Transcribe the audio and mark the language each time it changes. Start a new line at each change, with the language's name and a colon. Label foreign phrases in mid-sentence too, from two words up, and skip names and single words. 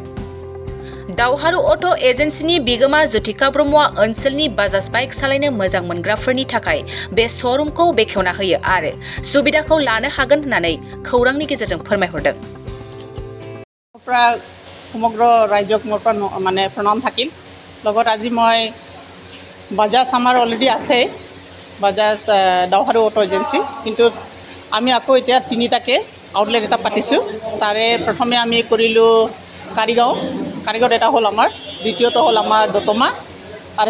Bodo: दावहारु अट' एजेन्सिनि बिगोमा ज्योतिका ब्रह्मआ ओनसोलनि बाजाज बाइक सालायनो मोजां मोनग्राफोरनि थाखाय बे श'रुमखौ बेखेवना होयो आरो सुबिदाखौ लानो हागोन होननानै खौरांनि गेजेरजों फोरमायहरदों।
Assamese: সমগ্ৰ ৰাইজক মোৰ মানে প্ৰণাম থাকিল লগত আজি মই বাজাজ আমাৰ অলৰেডি আছে বাজাজ দাওহাৰু অটো এজেন্সি কিন্তু আমি আকৌ এতিয়া তিনিটাকে আউটলেট এটা পাতিছোঁ তাৰে প্ৰথমে আমি কৰিলোঁ কাৰিগাঁৱত এটা হ'ল আমাৰ দ্বিতীয়টো হ'ল আমাৰ দতমা আৰু